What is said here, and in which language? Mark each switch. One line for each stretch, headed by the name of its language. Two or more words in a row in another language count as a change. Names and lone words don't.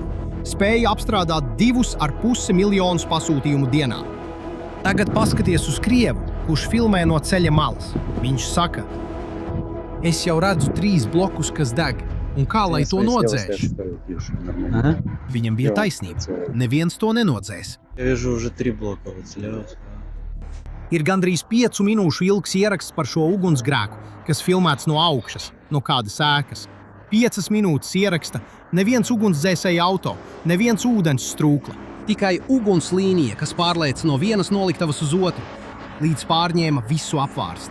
Latvian: Spēja apstrādāt 2,5 miljonus pasūtījumu dienā. Tagad paskaties uz Krievu, kurš filmē no ceļa malas. Viņš saka: es jau redzu 3 blokus, kas deg, un kā lai to nodzēš? Viņam bija taisnība. Neviens to nenodzēs.
Russian: Я вижу уже 3 блока вот слева.
Latvian: Ir gandrīz 5 minūšu ilgs ieraksts par šo ugunsgrēku, kas filmēts no augšas, no kādas ēkas. 5 minūtes ieraksta, neviens ugunsdzēsēja auto, neviens ūdens strūkla. Tikai ugunslīnija, kas pārlēc no vienas noliktavas uz otru, līdz pārņēma visu apvārsni.